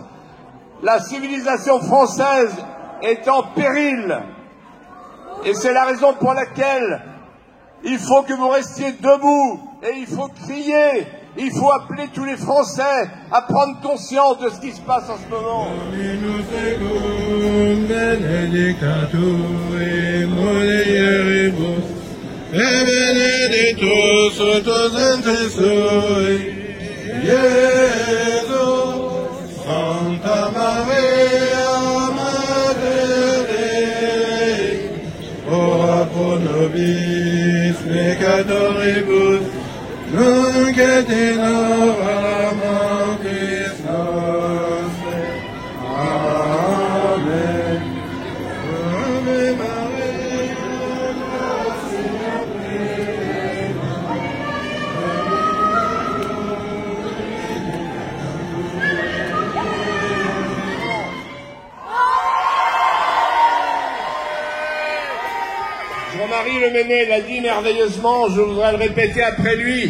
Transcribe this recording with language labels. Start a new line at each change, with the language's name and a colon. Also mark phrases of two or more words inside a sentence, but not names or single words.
French: La civilisation française est en péril. Et c'est la raison pour laquelle il faut que vous restiez debout et il faut crier. Il faut appeler tous les Français à prendre conscience de ce qui se passe en ce moment.
Latin: Santa Maria, Madre Dei, ora pro nobis peccatoribus, nunc et in hora mortis nostre. Amen. Ave Maria, gratia plena,
French: Jean-Marie Le Mennet l'a dit merveilleusement, je voudrais le répéter après lui.